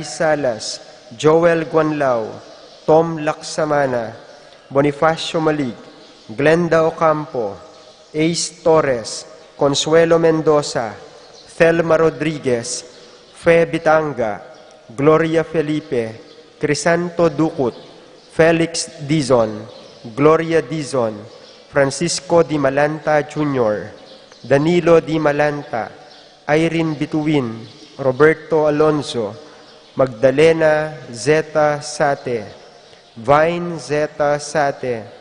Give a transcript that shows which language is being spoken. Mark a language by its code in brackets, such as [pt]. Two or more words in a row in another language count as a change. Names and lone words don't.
[en] Salas, Joel Guanlao, Tom Laksamana, Bonifacio Malig, Glenda Ocampo, Ace Torres, Consuelo Mendoza, Thelma Rodriguez, Fe Bitanga, Gloria Felipe, Crisanto Ducut, Felix Dizon, Gloria Dizon, Francisco Di Malanta Jr., Danilo Di Malanta, Irene Bituin, Roberto Alonzo, Magdalena Zeta Sate, Vine Zeta Sate,